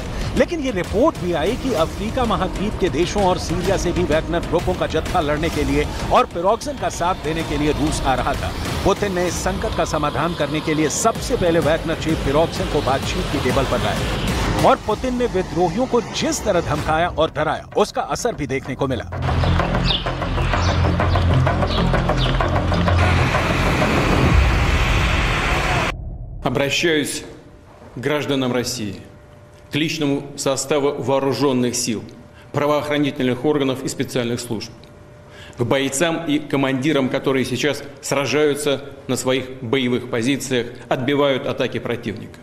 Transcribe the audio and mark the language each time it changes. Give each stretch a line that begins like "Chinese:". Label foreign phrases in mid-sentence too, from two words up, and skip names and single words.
Hindi: लेकिन ये रिपोर्ट भी आई कि अफ्रीका महाद्वीप के देशों और सीरिया से भी वैगनर ग्रुपों का जत्था लड़ने के लिए और पिरोगजिन का साथ देने के लिए रूस आ रहा था। पुतिन ने इस संकट का समाधान करने के लिए सबसे पहले वैगनर चीफ पिरोगजिन को बातचीत की टेबल पर लाया और पुतिन ने विद्रोहियों को जिस तरह धमकाया और डराया उसका असर भी देखने को मिला।
Russian: Обращаюсь к гражданам России, к личному составу вооруженных сил. правоохранительных органов и специальных служб, к бойцам и командирам, которые сейчас сражаются на своих боевых позициях, отбивают атаки противника.